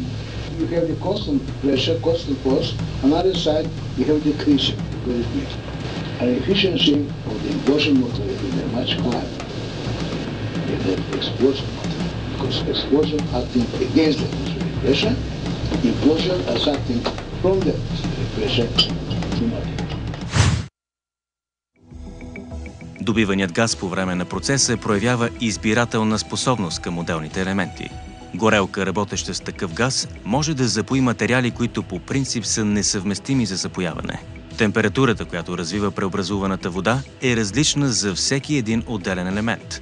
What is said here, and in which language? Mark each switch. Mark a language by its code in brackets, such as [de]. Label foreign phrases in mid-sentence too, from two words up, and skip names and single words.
[en] You have the constant pressure, constant force. On the other side, you have the accretion. and efficiency of the implosion motor is much higher than the explosion motor, because explosion acting against the atmospheric pressure, implosion is acting from the atmospheric pressure to motor. [bg] Добиваният газ по време на процеса проявява избирателна способност към отделните елементи. Горелка, работеща с такъв газ, може да запои материали, които по принцип са несъвместими за запояване. Температурата, която развива преобразуваната вода, е различна за всеки един отделен елемент.